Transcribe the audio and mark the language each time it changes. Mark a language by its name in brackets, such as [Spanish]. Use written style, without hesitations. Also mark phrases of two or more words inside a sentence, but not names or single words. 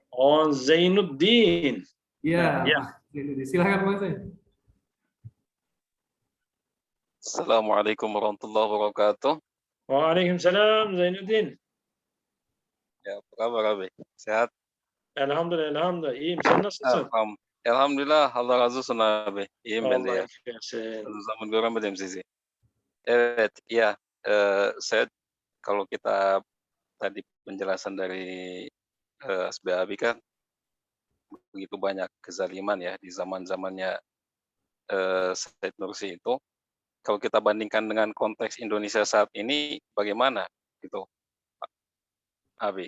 [Indonesian] Oh, Zainuddin. Iya, Ya. Silakan Bang Zain. [Arabic] Assalamualaikum warahmatullahi wabarakatuh. [Indonesian] Waalaikumsalam Zainuddin. Ya, apa kabar abi? Sehat? Alhamdulillah. [Turkish] İyiyim. Sen nasılsın? Elhamdülillah, Allah razı olsun abi. İyiyim ben de ya. Iyisin. Uzun zaman göremedim sizi. Evet, [Indonesian] iya. Saya kalau kita tadi penjelasan dari Asbi Abi kan begitu banyak kezaliman ya di zaman-zamannya Said Nursi itu. Kalau kita bandingkan dengan konteks Indonesia saat ini, bagaimana gitu, Abi?